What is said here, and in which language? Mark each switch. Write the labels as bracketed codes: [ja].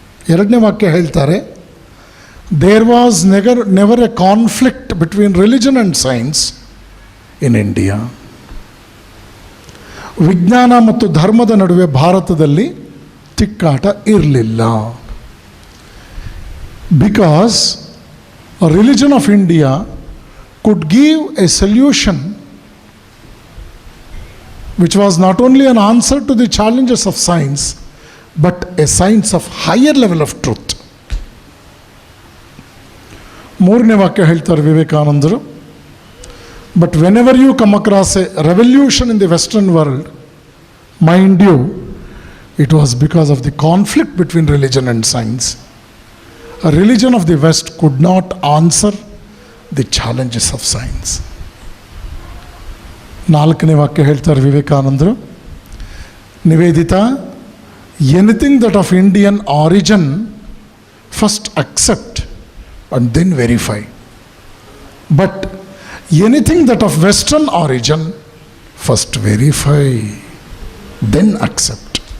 [kn] 2ನೇ ವಾಕ್ಯ ಹೇಳ್ತಾರೆ, [en] There was never a conflict between religion and science in India. [kn] ವಿಜ್ಞಾನ ಮತ್ತು ಧರ್ಮದ ನಡುವೆ ಭಾರತದಲ್ಲಿ ತಿಕ್ಕಾಟ ಇರಲಿಲ್ಲ. [en] Because religion of India could give a solution which was not only an answer to the challenges of science, but a science of higher level of truth. [kn] 3ನೇ ವಾಕ್ಯ ಹೇಳ್ತಾರೆ ವಿವೇಕಾನಂದರು, [en] but whenever you come across a revolution in the Western world, mind you, it was because of the conflict between religion and science. A religion of the West could not answer the challenges of science. [kn] 4ನೇ ವಾಕ್ಯ ಹೇಳ್ತಾರೆ ವಿವೇಕಾನಂದರು, [en] Nivedita, anything that of Indian origin first accept and then verify, but anything that of western origin first verify. Then accept.